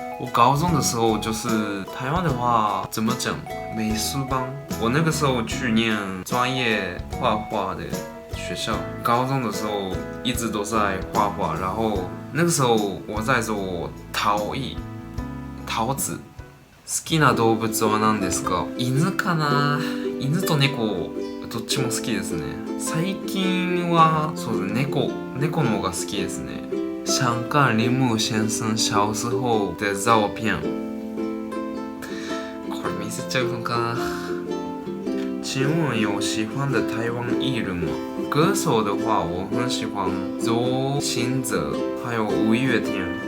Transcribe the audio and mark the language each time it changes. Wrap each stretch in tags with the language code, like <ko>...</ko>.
<zh>我高中的时候就是台湾的话怎么讲，美术班。我那个时候去念专业画画的学校，高中的时候一直都在画画，然后那个时候我在做陶子。</zh> <ja>好きな動物は何ですか？犬かな？犬と猫どっちも好きですね。最近はそうです猫の方が好きですね。</ja> <zh>想看铃木先生小时候的照片。</zh> <ja>これ見せちゃうのか？</ja> <zh>请问有喜欢的台湾艺人吗？歌手的话，我很喜欢周兴哲，还有五月天。</zh>